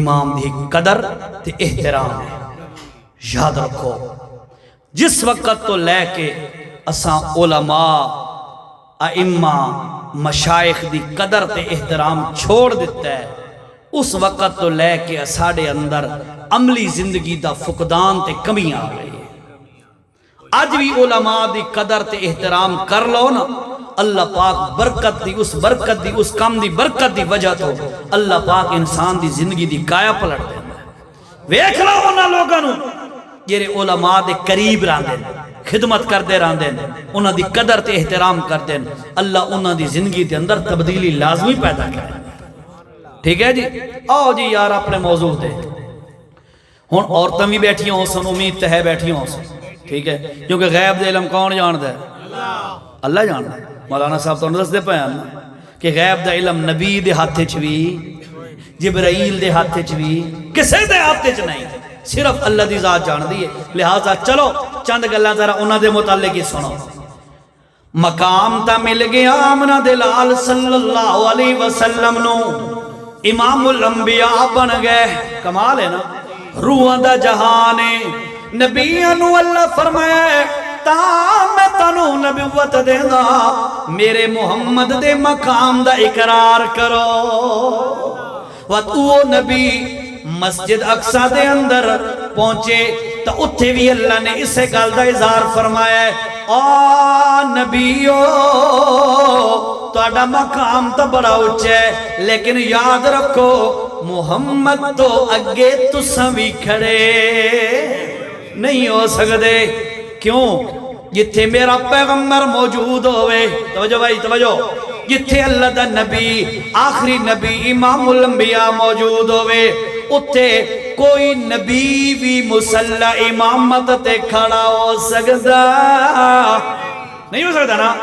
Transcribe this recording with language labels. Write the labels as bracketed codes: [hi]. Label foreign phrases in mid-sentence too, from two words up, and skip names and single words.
[pa] امام دی قدر تے احترام ہے، یاد رکھو جس وقت تو لے کے اساں علماء ائمہ مشائخ دی قدر تے احترام چھوڑ دیتا ہے، اس وقت تو لے کے ساڑے اندر عملی زندگی دا فقدان تے کمی آ گئی ہے۔ آج بھی علماء دی قدر تے احترام کر لو نا، اللہ پاک برکت دی اس کام دی برکت دی وجہ تو اللہ پاک انسان دی زندگی دی کایا پلٹ دینا ہے۔ ویکھ لو انہاں لوگاں نو جڑے علماء دے قریب رہندے خدمت کردے رہندے انہاں دی قدر تے احترام کردے اللہ انہاں دی زندگی دے اندر تبدیلی لازمی پیدا کرے۔ ٹھیک ہے جی، آؤ جی یار اپنے موضوع دے ہن عورتاں بھی بیٹھی ہوں سن، امید تے ہے بیٹھی ہوں سن، ٹھیک ہے، کیونکہ غیب دے علم کون جاندا ہے؟ اللہ جاندا ہے۔ مولانا صاحب تو دس دے پے ہیں کہ غیب دا علم نبی دے ہاتھ وچ بھی جبرائیل دے ہاتھ وچ بھی کسے دے ہاتھ وچ نہیں، صرف اللہ دی ذات جاندی ہے۔ لہذا چلو چند گلاں ذرا انہاں دے متعلق ہی سنو۔ مقام تا مل گیا آمنہ دے لال [ar] صلی اللہ علیہ وسلم [pa] نو، امام الانبیاء بن گئے، کمال ہے نا، روحاں دا جہان ہے۔ نبیاں نو اللہ فرمائے تا میں تنو نبوت دے دا، میرے محمد دے مقام دا اقرار کرو۔ وہ نبی مسجد اقصی دے اندر پہنچے تو اتھے بھی اللہ نے اسے گل دا اظہار فرمایا ہے، آ نبیو تہاڈا مقام تو بڑا اونچا ہے، لیکن یاد رکھو محمد تو اگے تساں وی کھڑے نہیں ہو سکدے۔ کیوں؟ جتھے میرا پیغمبر موجود ہوئے، توجہ بھائی توجہ، جتھے اللہ دا نبی آخری نبی امام الانبیاء موجود ہوئے، اتھے کوئی نبی بھی مسلح امامت تے کھڑا ہو سکتا نہیں، ہو سکتا نا۔